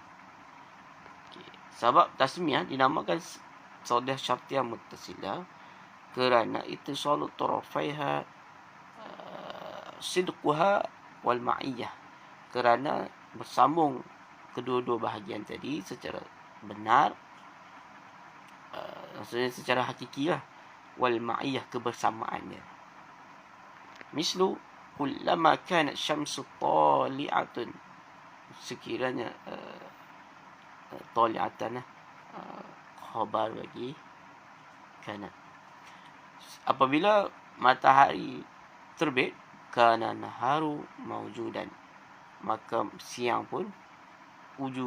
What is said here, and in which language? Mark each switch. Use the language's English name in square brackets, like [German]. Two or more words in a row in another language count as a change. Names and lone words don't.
[Malay] Sebab tasmiyah dinamakan [Arabic] قضية شرطية متصلة [Malay] kerana [Arabic] اتصال طرفيها صدقا والمعية, [Malay] kerana bersambung kedua-dua bahagian tadi secara benar, maksudnya secara hakiki lah, [Arabic] والمعية, kebersamaannya. مثل كلما كانت الشمس طالعة, [Malay] sekiranya tali'atan khabar bagi kana. Apabila matahari terbit, [Arabic] كان النهار موجودا, [Malay] maka siang pun wujud.